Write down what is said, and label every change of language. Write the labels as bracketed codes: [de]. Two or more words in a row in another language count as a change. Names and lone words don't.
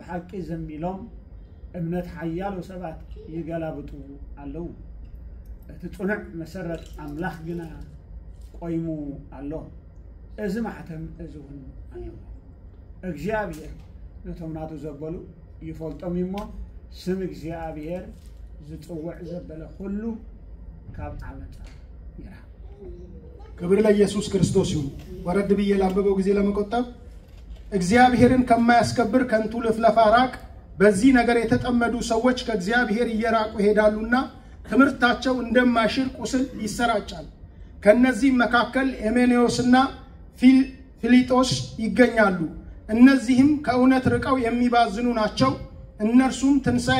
[ti] ሓቂ ዘሚሎም እምነት ሓያሉ ሰባት ይገላብጡ ኣለዉ እቲ ጽኑዕ መሰረት ኣምላኽ ግና ቆይሙ ኣሎ እዚ ማሕተም እዚ እውን ኣለዎ እግዚአብሔር ነቶም ናቱ ዘበሉ ይፈልጦም እሞ ስም እግዚአብሔር ዝጽውዕ ዘበለ ሁሉ ካብ ዓመፃ ይራቅ [am] ክብር ለኢየሱስ ክርስቶስ ይሁን ወረድ ብዬ ላንብበው ጊዜ ለመቆጠብ እግዚአብሔርን ከማያስከብር ከንቱ ልፍለፋ ራቅ በዚህ ነገር የተጠመዱ ሰዎች ከእግዚአብሔር እየራቁ ሄዳሉና ትምህርታቸው እንደማይሽር ቁስል ይሰራጫል ከነዚህ መካከል ሄሜኔዎስና ፊሊጦስ ይገኛሉ እነዚህም ከእውነት ርቀው የሚባዝኑ ናቸው እነርሱም ትንሣኤ